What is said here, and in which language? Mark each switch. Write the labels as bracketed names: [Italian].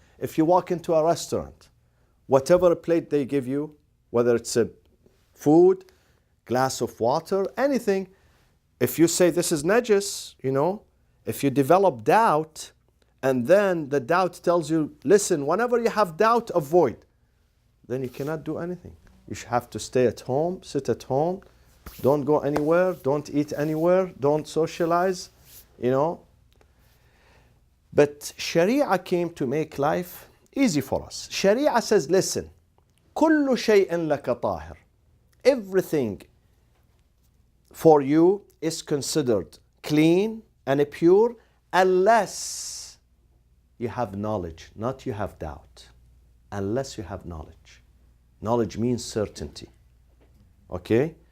[English] If you walk into a restaurant, whatever plate they give you, whether it's a food, glass of water, anything, if you say this is najis, if you develop doubt, and then the doubt tells you, listen, whenever you have doubt, avoid, then you cannot do anything. You have to stay at home, sit at home, don't go anywhere, don't eat anywhere, don't socialize, you know. But Sharia came to make life easy for us. Sharia says, listen, [Arabic] كل شيء لك طاهر. [English] Everything for you is considered clean and pure unless you have knowledge, not you have doubt. Unless you have knowledge. Knowledge means certainty. Okay?